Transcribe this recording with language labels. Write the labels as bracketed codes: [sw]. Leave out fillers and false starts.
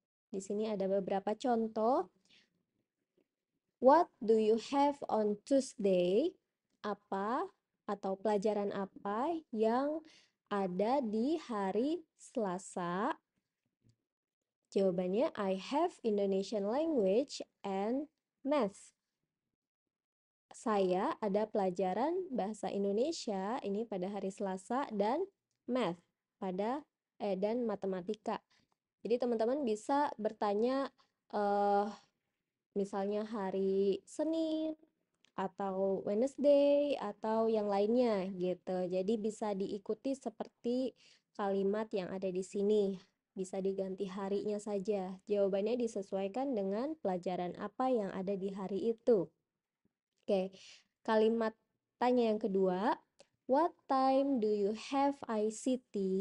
[id] Di sini ada beberapa contoh. [en] What do you have on Tuesday? [id] Apa atau pelajaran apa yang ada di hari Selasa? Jawabannya [en] I have Indonesian language and math. [id] Saya ada pelajaran bahasa Indonesia ini pada hari Selasa dan math dan matematika. Jadi teman-teman bisa bertanya misalnya hari Senin atau Wednesday atau yang lainnya gitu. Jadi bisa diikuti seperti kalimat yang ada di sini. Bisa diganti harinya saja. Jawabannya disesuaikan dengan pelajaran apa yang ada di hari itu. Oke, kalimat tanya yang kedua. [en] What time do you have ICT?